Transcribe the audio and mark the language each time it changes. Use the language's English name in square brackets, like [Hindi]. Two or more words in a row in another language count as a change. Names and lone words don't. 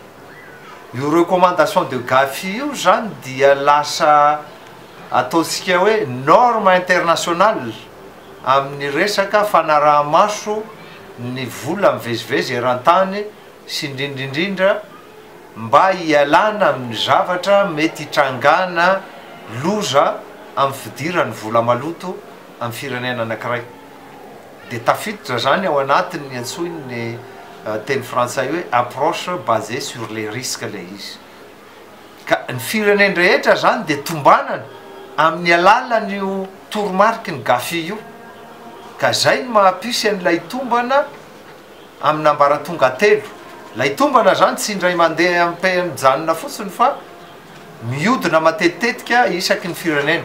[Malagasy] Io [French] recommandation de GAFI [Malagasy] io zany dia lasa ataontsika hoe [French] norme internationale [Malagasy] amin'ny resaka fanaraha-maso ny vola mivezivezy eran-tany sy indrindraindrindra mba hialana amin'ny zavatra mety hitrangana loza amin'ny fidiran'ny vola maloto amin'ny firenena anankiray. Dia tafiditra zany ao anatin'ny antsoiny teny frantsay hoe [French] approche basée sur les risques [Malagasy] le izy. Ka ny firenena rehetra zany dia tombanana amin'ny alalan'io toromarikiny GAFI io. Ka zay ny mahampisy an'ilay tombana amin'ny ambaratonga 3. Ilay tombana zany tsy indray mandeha mijanona fotsiny fa miodina matetitetika isaky ny firenena.